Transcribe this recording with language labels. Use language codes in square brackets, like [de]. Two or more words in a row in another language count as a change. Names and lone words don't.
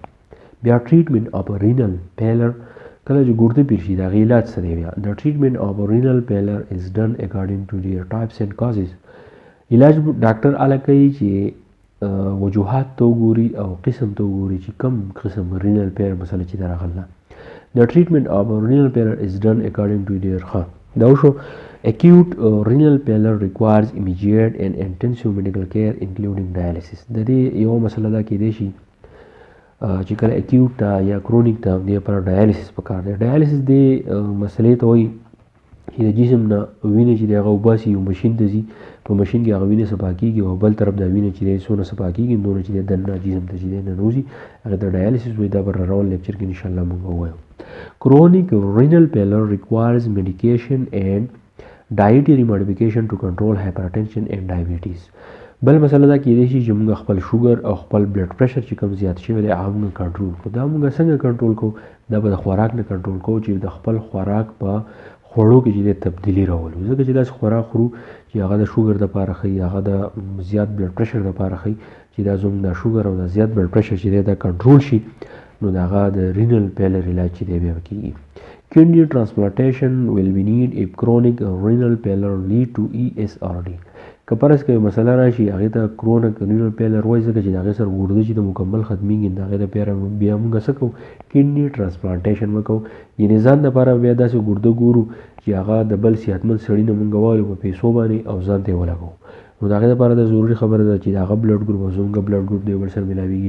[ps] بیا [en] treatment of renal failure, [ps] کله چې ګرده پیر شي د هغې علاج څه دی؟ بیا د [en] treatment of renal failure is done according to their types and causes. [ps] علاج ډاکټر هله کوي چې وجوهات ته وګوري او قسم ته وګوري چې کوم قسم [en] renal failure [ps] مسله چې دا راغله. [en] The treatment of renal failure is done according to their [ps] دا وشو. [en] Acute renal failure requires immediate and intensive medical care including dialysis. [ps] د دې یو مسله دا کېدای شي چې کله اکیوټ ته یا کرونیک ته دې لپاره ډایالیسس پکار دی. ډایالیسس دې مسلې ته وایي چې د جسم نه وینه چې دی هغه وباسي، یو مشین ته ځي، په مشین کې هغه وینه صفا کېږي، او بل طرف دا وینه چې دی څونه صفا کېږي دونه چې دی دننه جسم ته چې دی ننوځي، هغه ته ډایالیسس وایي. دا به روان لیکچر کې انشاءالله موږ ووایو. [en] Chronic renal failure requires medication and dietary modification to control hypertension and diabetes. [ps] بل مسله دا کېدای شي چې موږ خپل شوګر او خپل [en] blood pressure [ps] چې کوم زیات شوی دی هغه موږ کنټرول کړو. دا موږ څنګه کنټرول کوو؟ دا به د خوراک نه کنټرول کوو چې د خپل خوراک په خوړو کې چې دی تبدیلي راولو. ځکه چې داسې خوراک خورو چې هغه د شوګر دپاره ښي، هغه د زیات [en] blood pressure [ps] دپاره ښي، چې دا زموږ د شوګر او د زیات [en] blood pressure [ps] چې دی دا کنټرول شي، نو د هغه د [en] renal failure [ps] علاج چې دی بیا کېږي. [en] Kidney transplantation will be need if chronic renal failure lead to ESRD. [ps] که فرض که مسله راشي هغې ته [en] chronic renal failure [ps] وایي، ځکه چې د هغې سره ګرده چې د مکمل ختمېږي د هغې دپاره بیا موږ څه کوو؟ [en] kidney transplantation [ps] به کوو. یعنې ځان دپاره بیا داسې ګرده ګورو چې هغه د بل صحتمند سړي نه موږ واخلو په پیسو باندې او ځان ته یې ولګوو. نو د هغې دپاره دا ضروري خبره ده چې د هغه [en] blood group [ps] او زموږ [en] blood group [ps] د یو بل سره میلاویږي.